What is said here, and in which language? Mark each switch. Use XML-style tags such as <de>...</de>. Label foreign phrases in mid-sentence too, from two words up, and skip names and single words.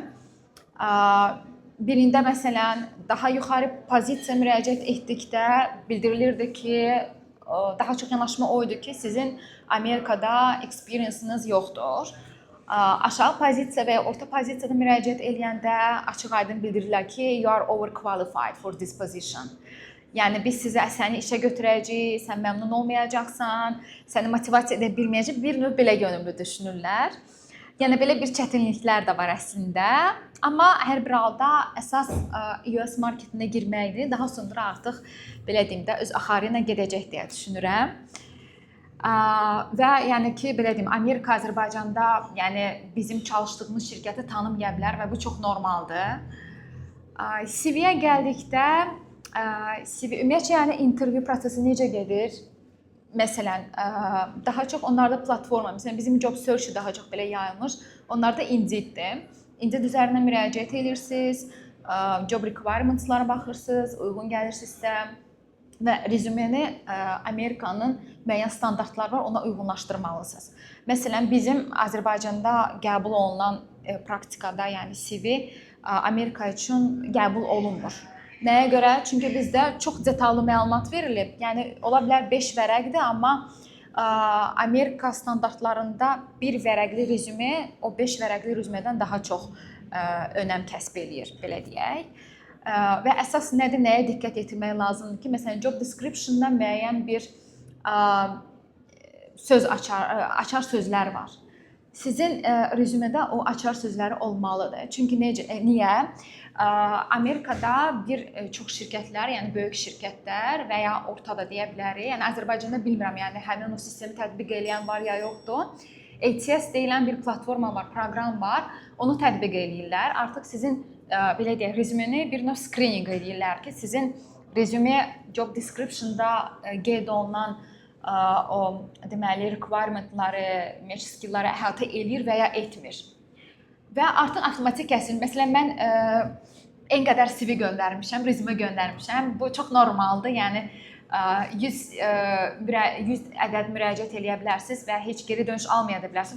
<az>Birində məsələn daha yuxarı pozisiya müraciət etdikdə bildirilirdi ki, daha çox yanaşma o idi ki, sizin Amerikada experience-ınız yoxdur. Aşağı pozisiya və ya orta pozisiyada müraciət edəndə açıq-aydın bildirirlər ki,</az> <en>you are overqualified for this position.</en> <az>Yəni biz səni işə götürəcəyik, sən məmnun olmayacaqsan, səni motivasiya edə bilməyəcək, bir növ belə yönümlü düşünürlər. Yəni belə bir çətinliklər də var əslində. Amma hər bir halda əsas US marketinə girməkdir. Daha sonra artıq belə deyim də öz axarı ilə gedəcək deyə düşünürəm. Və yəni ki, belə deyim, Amerika Azərbaycanda, yəni bizim çalışdığımız şirkəti tanımaya bilər və bu çox normaldır. CV-yə gəldikdə, ümumiyyətcə yəni intervyu prosesi necə gedir? Məsələn, daha çox onlarda platforma, məsələn bizim</az> <en>job search</en> <az>daha çox belə yayılmış. Onlarda Indeed-dir. Indeed üzərindən müraciət edirsiniz,</az> <en>job requirements-</en> <az>lara baxırsınız, uyğun gəlirsinizsə və rezümeni Amerikanın müəyyən standartları var, ona uyğunlaşdırmalısınız. Məsələn, bizim Azərbaycanda qəbul olunan praktikada, yəni CV Amerika üçün qəbul olunmur. Nəyə görə? Çünki bizdə çox detallı məlumat verilib. Yəni ola bilər 5 vərəqdir, amma Amerika standartlarında bir vərəqli rezüme o 5 vərəqli rezümedən daha çox önəm kəsb eləyir, belə deyək. Və əsas nədir, nəyə diqqət etmək lazımdır ki, məsələn,</az> <en>job description-</en> <az>da müəyyən bir açar sözlər var. Sizin rezümedə o açar sözləri olmalıdır. Çünki niyə? Amerikada bir çox şirkətlər, yəni böyük şirkətlər və ya ortada deyə bilərik. Yəni Azərbaycanda bilmirəm, yəni həmin o sistemi tətbiq edən var ya yoxdur. ATS deyilən bir platforma var, proqram var. Onu tətbiq eləyirlər. Artıq sizin belə deyək, rezümeni bir növ screening edirlər ki, sizin rezüme</az> <en>job description-</en> <az>da qeyd olunan o deməli requirement-ları,</az> <en>match skill-</en> <az>ları əhatə eləyir və ya etmir. Və artıq avtomatik kəsilir. Məsələn, mən en qədər CV göndərmişəm, rezümə göndərmişəm. Bu çox normaldır. Yəni 100 ədəd müraciət eləyə bilərsiniz və heç geri dönüş almaya da bilərsiniz.</az>